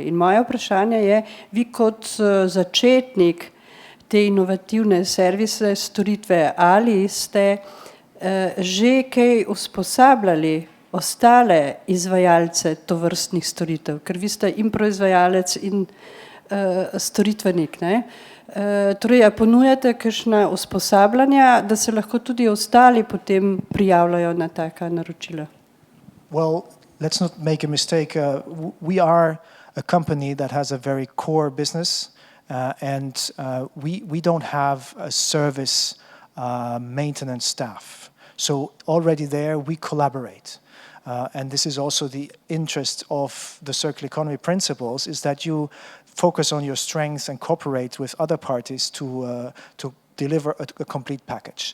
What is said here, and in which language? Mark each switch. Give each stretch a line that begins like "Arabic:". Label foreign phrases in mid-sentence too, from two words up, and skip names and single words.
Slovenian: In moje vprašanje je, vi kot začetnik te inovativne servise, storitve, ali ste že kaj usposabljali ostale izvajalce tovrstnih storitev, ker vi ste in proizvajalec in storitvenik, ne? Torej, ponujate kakšna usposabljanja, da se lahko tudi ostali potem prijavljajo na taka naročila?
English: Well, let's not make a mistake. We are a company that has a very core business, and we don't have a service maintenance staff. So already there we collaborate. And this is also the interest of the circular economy principles, is that you focus on your strengths and cooperate with other parties to deliver a complete package.